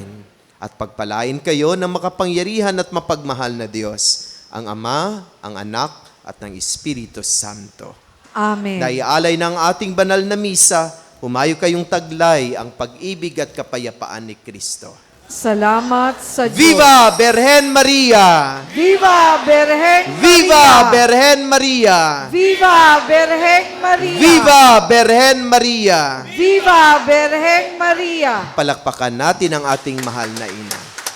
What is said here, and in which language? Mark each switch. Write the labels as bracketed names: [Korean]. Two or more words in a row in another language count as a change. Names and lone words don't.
[Filipino] At pagpalain kayo ng makapangyarihan at mapagmahal na Diyos, ang Ama, ang Anak, at ng Espiritu Santo. Amen. Naialay ng ating banal na misa, humayo kayong taglay ang pag-ibig at kapayapaan ni Kristo. Salamat sa Diyos. Viva Berhen Maria! Viva Berheng Maria! Viva Berhen Maria! Viva Berheng Maria! Viva Berhen Maria! Viva Berheng Maria! Palakpakan natin ang ating mahal na ina.